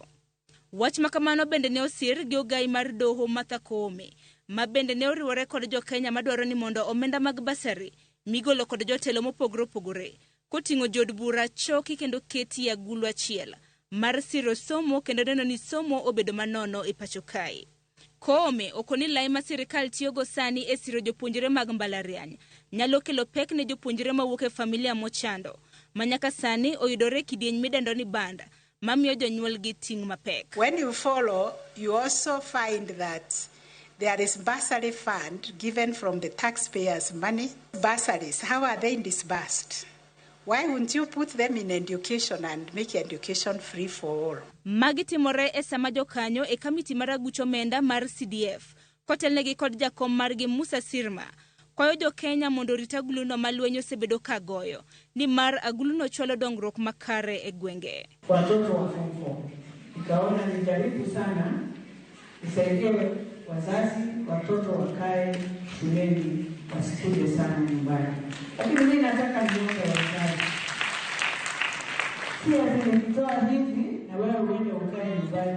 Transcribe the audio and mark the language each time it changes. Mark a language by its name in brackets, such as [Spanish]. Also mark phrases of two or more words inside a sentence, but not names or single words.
[Luo (Kenya and Tanzania)] Wach makamano bende ne osir gi ogai mar doho Martha Koome, ma bende ne oriwore kod jo Kenya madwaro ni mondo omenda mag basari migolo kod jotelo mopogore opogore koting'o jod bura choki kendo keti agulu achiel mar siro somo kendo neno ni somo obedo manono e pacho kae. Koome okoni lai ma sirikal tiyogo sani e siro jopuonjre mag mbalariany nyalo kelo pek ne jopuonjre mawuok e familia mochando manyaka sani oyudore kidieny midendo ni banda mamiyo jonyuol gi ting' mapek. [English] When you follow, you also find that There is bursary fund given from the taxpayers' money. Bursaries, how are they disbursed? Why wouldn't you put them in education and make education free for all? [Luo (Kenya and Tanzania)] Magitimore e sama jokanyo e kamiti maragucho menda mar CDF. Kotelnegi kod jakom margi Musa Sirma. Kwayo jo Kenya mondo rita aguluno malwenyo sebedo kagoyo. Ni mar aguluno chwalo dongruok makare e gwenge. [Swahili] Watoto wa form 4. Nikaona nijaribu sana nisaidie wazazi watoto wakae shuleni wasikuje sana nyumbani. Lakini mimi nataka niombe wazazi. Si azinitoa hivi na wewe uende ukae nyumbani.